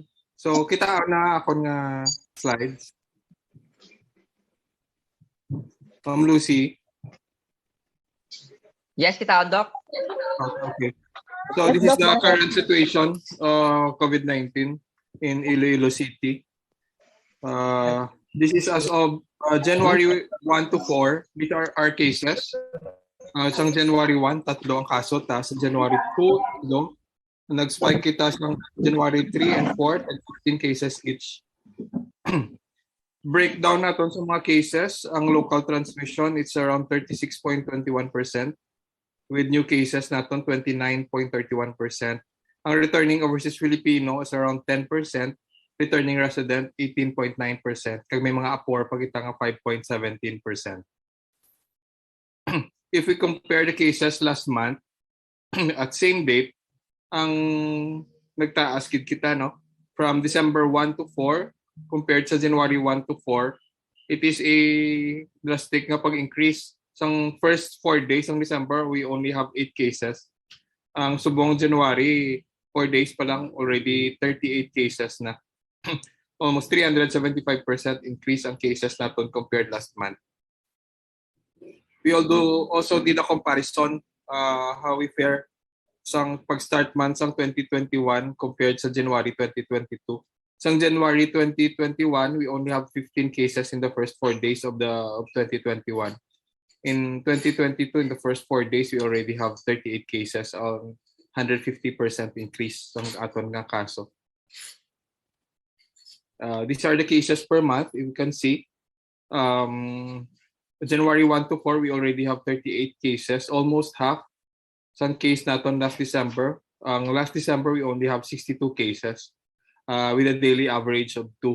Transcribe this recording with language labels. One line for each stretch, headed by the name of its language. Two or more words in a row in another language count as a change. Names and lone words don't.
English: So,
Hiligaynon: kita na ako nga slides. Ma'am Lucy. Yes, kita on, Doc.
English: Okay. So, this is the current situation of COVID-19 in Iloilo City. This is as of January 1 to 4. These are our cases.
Hiligaynon: Sa January 1, 3 ang kaso. Sa January 2, 2. Nag-spike kita sa January 3 and 4
English: at 15 cases each.
Hiligaynon: Breakdown natin sa mga cases, ang
English: local transmission, it's around 36.21%. With new cases natin, 29.31%. Ang returning overseas Filipino is around 10%. Returning resident, 18.9%.
Hiligaynon: Kag may mga apor, pagkita nga 5.17%.
English: If we compare the cases last month, at same date,
Hiligaynon: ang nagtaas kita, no?
English: From December 1 to 4, compared sa January 1 to 4, it is a drastic
Hiligaynon: nga pag-increase.
English: Sa first 4 days ng December, we only have 8 cases.
Hiligaynon: Ang subong January, 4 days pa lang,
English: already 38 cases na. Almost 375% increase ang cases natin compared last month. We also did a comparison how we fare
Hiligaynon: sang pag-start
English: month sang 2021 compared sa January 2022. Sang January 2021, we only have 15 cases in the first 4 days of 2021. In 2022, in the first 4 days, we already have 38 cases, 150% increase
Hiligaynon: sa aton nga kaso.
English: These are the cases per month. You can see, January 1 to 4, we already have 38 cases, almost half. Some case natin last December. Last December, we only have 62 cases with a daily average of 2.